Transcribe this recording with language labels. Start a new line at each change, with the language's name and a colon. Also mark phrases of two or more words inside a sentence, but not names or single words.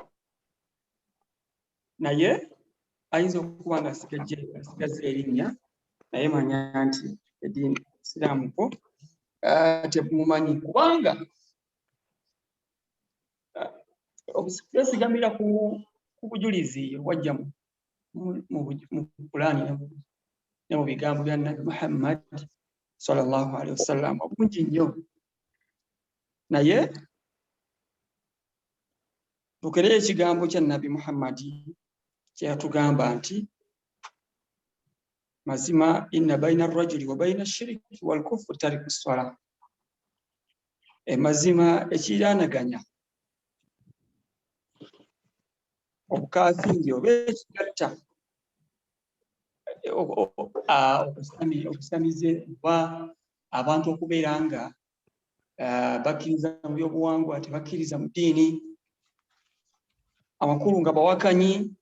Ganda: naye ayinza okuba nga asigaza erinnya naye manya nti eddiini y'Obusiraamu ko tebumumanyi kubanga twesigamira ku bujulizi obwajja mu Qur'ani ne mu bigambo bya Nabi Muhammad
Arabic: صلى الله عليه وسلم
Ganda: obungi nnyo. Naye tukereyo ekigambo kya Nabi Muhammad kye yatugamba nti mazima
Arabic: إن بين الرجل وبين الشرك والكفر ترك الصلاة.
Ganda: Mazima ekiraanaganya obukafiri oba ekigatta okusamize oba abantu okubeera nga bakkiriza mu byobuwangwa tebakkiriza mu ddiini, amakulu nga bawakanyi,